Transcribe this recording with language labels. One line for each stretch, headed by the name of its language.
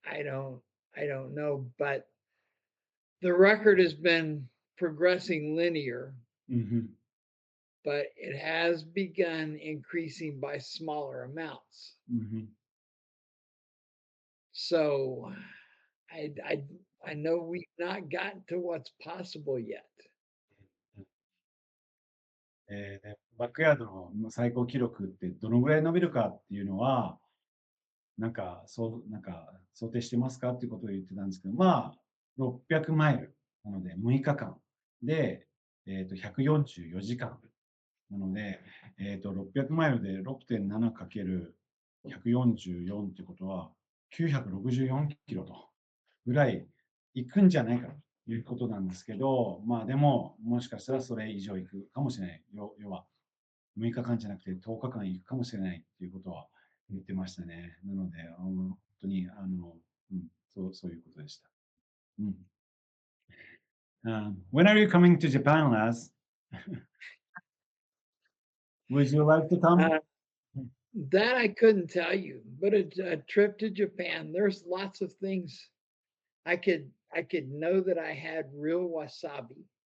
English: I don't know, but the record has been progressing linear, うん。 but it has begun increasing by smaller amounts. うん。 So I I I know we've not gotten to what's possible yet.
Japanese: でバックヤードの最高記録ってどのぐらい伸びるかっていうのは、なんか想定してますかっていうことを言ってたんですけど、まあ、600マイルなので6日間で、144時間なので、600マイルで 6.7× 144ってことは964キロとぐらい行くんじゃないかということなんですけど、まあでも、もしかしたらそれ以上行くかもしれない。要は、6日間じゃなくて10日間行くかもしれないっていうことは言ってましたね。なので、本当に、そういうことでした。うん。
English: When are you coming to Japan, Laz? Would you like to come? Uh, that I couldn't tell you, but a trip to Japan, there's lots of things I could know that I had real wasabi.